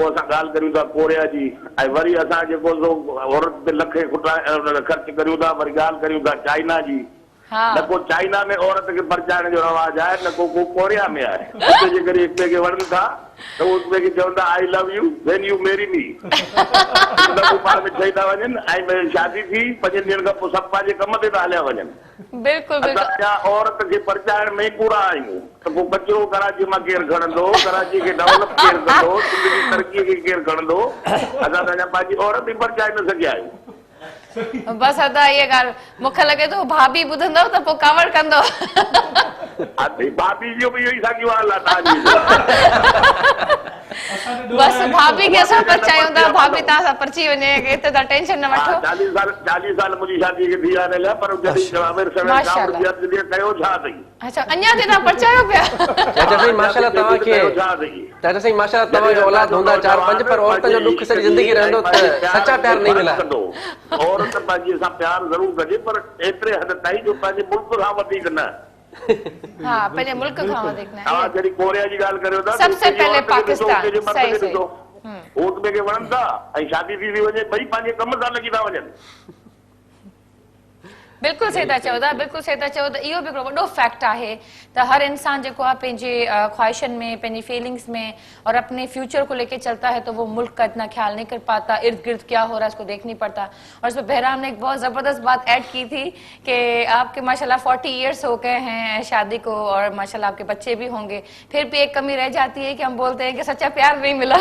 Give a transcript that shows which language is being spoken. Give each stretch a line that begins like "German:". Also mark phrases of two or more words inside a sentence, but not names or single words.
Sindhi: पोइ असां ॻाल्हि करियूं था कोरिया जी, ऐं वरी असां जेको औरत ते लखे ख़र्च करियूं था, वरी ॻाल्हि करियूं था चाइना जी। न को चाइना में औरत खे परचाइण जो रवाज आहे, न को कोरिया में आहे। उते जे करे हिक ॿिए खे वणनि था त उस ॿिए खे चवंदा
English: I love you when you marry me.
Sindhi: पाण में चई था वञनि, ऐं शादी थी 5 ॾींहंनि खां पोइ सभु पंहिंजे कम ते था हलिया वञनि। बिल्कुल बिल्कुल। असां औरत खे परचाइण में पूरा आहियूं। त पोइ कचरो कराची मां केरु खणंदो, कराची खे डेवलप केरु कंदो, सिंध जी तरक़ीअ खे केरु खणंदो? असां त अञा पंहिंजी औरत ई परचाए न सघिया आहियूं। बस अदा ये ॻाल्हि मूंखे लॻे थो भाभी ॿुधंदव त पोइ कावड़ कंदो। भाभी जो
Urdu: بھی یہی
Sindhi: साॻियो हाल आहे तव्हांजी। बस भाभी खे असां परचायूं था, भाभी तव्हां सां परची वञे, एतिरे तव्हां टेंशन न वठो। 40 साल मुंहिंजी शादी खे थी विया, पर जॾहिं कयो छा अथई? अच्छा, अञा ते तव्हां परचायो पिया? चाचा साईं माशाल्लाह तव्हांखे, चाचा साईं माशाल्लाह तव्हांखे औलाद हूंदा 4-5, पर औरतुनि जो दुख सॼी ज़िंदगी रहंदो त
Urdu: سچا پیار نہیں ملا.
Sindhi: औरत पंहिंजे सां प्यार ज़रूर कजे, पर एतिरे हद ताईं जो पंहिंजे मुल्क खां वधीक न। हाँ, पहले मुल्क खां वधीक न। हां, जॾहिं कोरिया जी ॻाल्हि करियो था,
Urdu: سب سے پہلے پاکستان۔ صحیح صحیح.
Sindhi: वोट में के वणनि था ऐं शादी थी वञे, ॿई पंहिंजे कम सां लॻी था वञनि। बिल्कुल सही था चओ था, बिल्कुल सही था चओ। त इहो बि हिकिड़ो वॾो फैक्ट आहे त हर इंसान जेको आहे पंहिंजे ख्वाहिशनि में, पंहिंजी फीलिंग्स में
Urdu: اور اپنے فیوچر کو لے کے چلتا ہے، تو وہ ملک کا اتنا خیال نہیں کر پاتا، ارد گرد کیا ہو رہا ہے اس کو دیکھ نہیں پڑتا. اور اس میں بہرام نے ایک بہت زبردست بات ایڈ کی تھی کہ آپ کے ماشاءاللہ 40 ایئرز ہو گئے ہیں شادی کو، اور ماشاءاللہ آپ کے بچے بھی ہوں گے، پھر بھی ایک کمی رہ جاتی ہے کہ ہم بولتے ہیں کہ سچا پیار نہیں ملا.